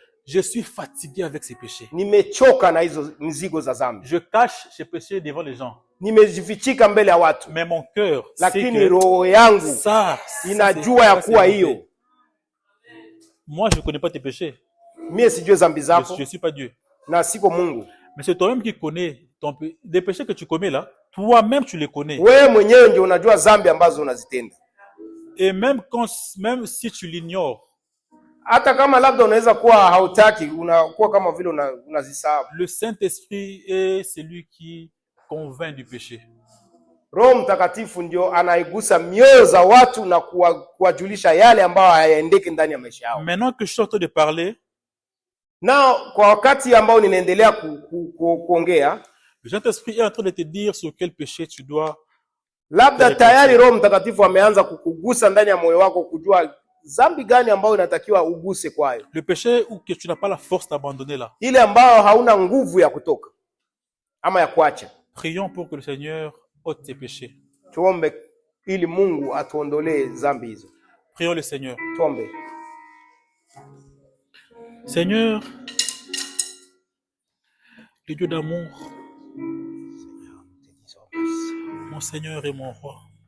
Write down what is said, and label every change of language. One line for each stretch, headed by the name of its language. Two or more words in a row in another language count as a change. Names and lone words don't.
French: Je suis fatigué avec ces péchés.
Swahili: Nimechoka na hizo mizigo za dhambi.
French: Je cache ces péchés devant les gens.
Swahili: Nimezifichika mbele ya watu.
French: Mais mon cœur,
Swahili: lakini roho yangu inajua ya kuwa hiyo.
French: Moi, je ne connais pas tes péchés.
Swahili: Mie sijue dhambi zako.
French: Je suis pas Dieu.
Swahili: Na siko Mungu.
French: Mais c'est toi-même qui connais des péchés que tu commets là. Toi-même tu les connais.
Swahili: Wewe mwenyewe ndio unajua dhambi ambazo unazitenda.
French: Et même si tu l'ignores,
Swahili: hata kama labda unaweza kuwa hautaki, unakuwa kama vile unazisahau.
French: Le Saint-Esprit est celui qui convainc du péché.
Swahili: Roho Mtakatifu ndio anaigusa mioyo za watu na kuwajulisha yale ambayo hayaendeki ndani ya maisha yao.
French: Maintenant que je suis en train de parler,
Swahili: na kwa wakati ambao ninaendelea kuongea,
French: le Saint-Esprit est en train de te dire sur quel péché tu dois.
Swahili: Labda tayari Roho Mtakatifu ameanza kukugusa ndani ya moyo wako kujua dhambi gani ambayo inatakiwa uguse kwayo.
French: Le péché où que tu n'as pas la force d'abandonner là.
Swahili: Ile ambayo hauna nguvu ya kutoka ama ya kuacha.
French: Prions pour que le Seigneur ôte tes péchés.
Swahili: Tuombe ili Mungu atuondolee dhambi hizo.
French: Prions le Seigneur.
Swahili: Tuombe.
French: Seigneur, le Dieu d'amour, mon Seigneur et mon Roi.